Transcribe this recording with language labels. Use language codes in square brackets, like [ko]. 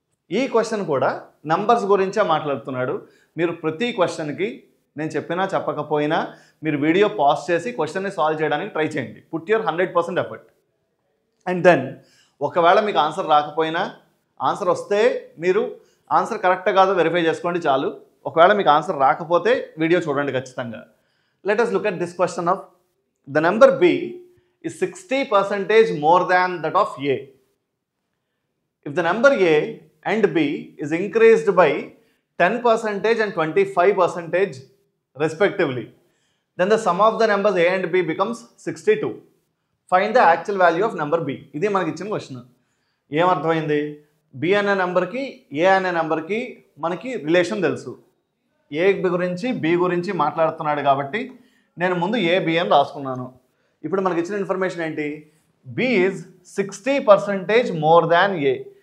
[te] ఈ క్వశ్చన్ కూడా నంబర్స్ గురించే మాట్లాడుతున్నాడు. మీరు ప్రతి క్వశ్చన్కి నేను చెప్పినా చెప్పకపోయినా మీరు వీడియో పాజ్ చేసి క్వశ్చన్ని సాల్వ్ చేయడానికి ట్రై చేయండి. [en] Put your 100% effort. [te] And then ఒకవేళ మీకు ఆన్సర్ రాకపోయినా ఆన్సర్ వస్తే మీరు ఆన్సర్ కరెక్ట్ కాదో వెరిఫై చేసుకోండి చాలు. ఒకవేళ మీకు ఆన్సర్ రాకపోతే వీడియో చూడండి ఖచ్చితంగా. [en] Let us look at this question of the number B is 60% more than that of A. If the number A and B is increased by 10% and 25% respectively, then the sum of the numbers A and B becomes 62. Find the actual value of number B. [te] ఇది మనకి ఇచ్చిన question. ఏమర్థమైంది? B అనే నెంబర్కి A అనే నెంబర్కి మనకి relation తెలుసు. A గురించి B గురించి మాట్లాడుతున్నాడు కాబట్టి నేను ముందు A, B అని రాసుకున్నాను. ఇప్పుడు మనకి ఇచ్చిన ఇన్ఫర్మేషన్ ఏంటి? [en] B is 60% more than A.